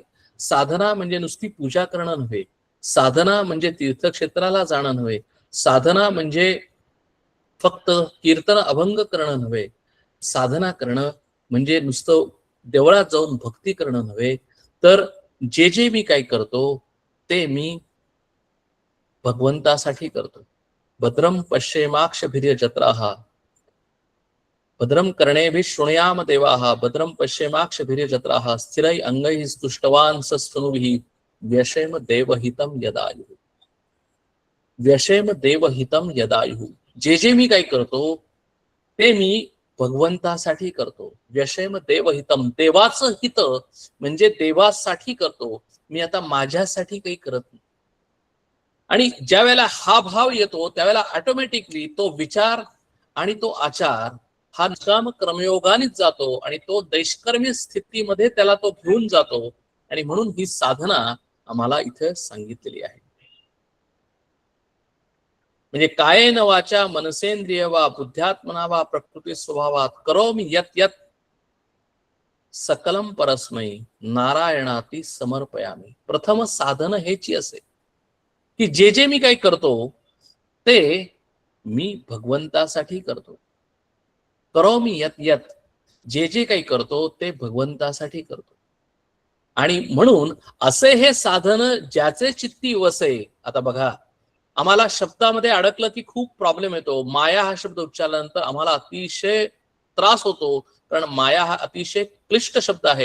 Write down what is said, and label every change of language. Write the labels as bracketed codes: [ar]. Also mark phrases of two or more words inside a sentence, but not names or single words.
[mr] साधना म्हणजे नुसती पूजा करणं नव्हे, साधना म्हणजे तीर्थक्षेत्राला जाणं नव्हे, साधना म्हणजे फक्त कीर्तन अभंग करणं नव्हे, साधना करणं म्हणजे नुसतं देवळात जाऊन भक्ती करणं नव्हे, तर जे जे मी काही करतो ते मी भगवंतासाठी करतो. [sa] भद्रम पश्येमाक्षभिर्य जत्राः, भद्रम कर्णेभिः शृणुयाम देवाः, भद्रम पश्येमाक्षभिर्य जत्राः, स्थिरै अंगैः स्तुष्टवान् सस्तनूभिः, व्यशेम देवहितं यदायुः. व्यशेम देवहितं यदायुः. [mr] जे जे मी काही करतो ते मी भगवंतासाठी करतो. [sa] व्यशेम देवहितम, [mr] देवाचं हित म्हणजे देवासाठी करतो, मी आता माझ्यासाठी काही करत नाही. आणि ज्या वेळेला हा भाव येतो त्यावेळेला ऑटोमॅटिकली तो विचार आणि तो आचार हा निष्काम कर्मयोगानेच जातो आणि तो दैष्कर्मी स्थितीमध्ये त्याला तो घेऊन जातो. आणि म्हणून ही साधना आम्हाला इथे सांगितलेली आहे. [sa] म्हणजे कायेन वाचा मनसेंद्रिय वा बुद्ध्यात्मना वा प्रकृती स्वभावात करोमि यत् यत् सकलम परस्मै नारायणाती समर्पयामी. [mr] प्रथम साधन हेची असे की जे जे मी काही करतो ते मी भगवंतासाठी करतो. [sa] करोमि यत् यत्, [mr] जे जे काही करतो ते भगवंतासाठी करतो. आणि म्हणून असे हे साधन ज्याचे चित्ती वसे. आता बघा, आम्हाला शब्दामध्ये अडकलं की खूप प्रॉब्लेम येतो. माया हा शब्द उच्चारल्यानंतर आम्हाला अतिशय त्रास होतो, कारण माया हा अतिशय क्लिष्ट शब्द आहे.